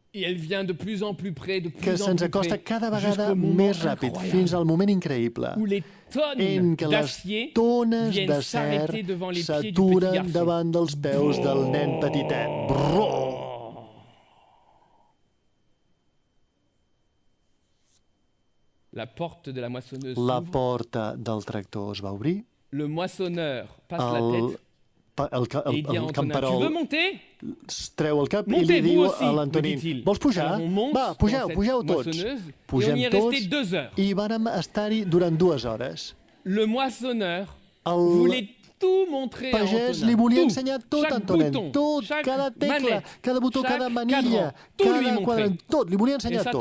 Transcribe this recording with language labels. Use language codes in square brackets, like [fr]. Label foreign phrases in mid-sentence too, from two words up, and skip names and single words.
[ca] Que se'ns acosta cada vegada més ràpid, fins al moment increïble en què les tones d'acer s'aturen davant dels peus del nen petitet. La porta del tractor es va obrir. [fr] Le moissonneur passe la tête. [ca] El camperol treu el cap i li diu a l'Antonin, vols pujar? Va, pugeu tots. Pugem tots i vàrem estar-hi durant 2 hores. El pagès li volia ensenyar tot, Antonin, tot, cada tecla, cada botó, cada manilla, cada quadrant, tot, li volia ensenyar tot.